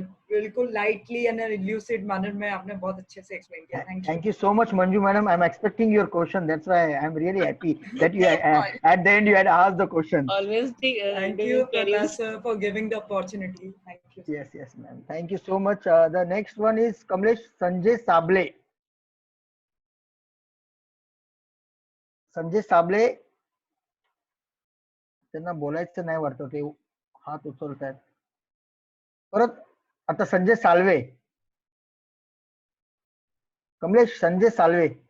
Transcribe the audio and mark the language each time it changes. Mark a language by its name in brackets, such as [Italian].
[Hindi] बिल्कुल [English] lightly and lucid manner [Hindi] में आपने बहुत अच्छे से explain किया. [English] Thank you. Thank you so much, Manju madam. I'm expecting your question. That's why I'm really happy that you at the end you had asked the question. Always Thank you, Professor, for giving the opportunity. Thank you. Yes, ma'am. Thank you so much. The next one is Kamlesh Sanjay Sable. [Marathi] Sanjay Sable त्यांना बोलायचं नाही वाटतं, ते हात उचलतायत. परत आता संजय साल्वे. कमलेश संजय साल्वे.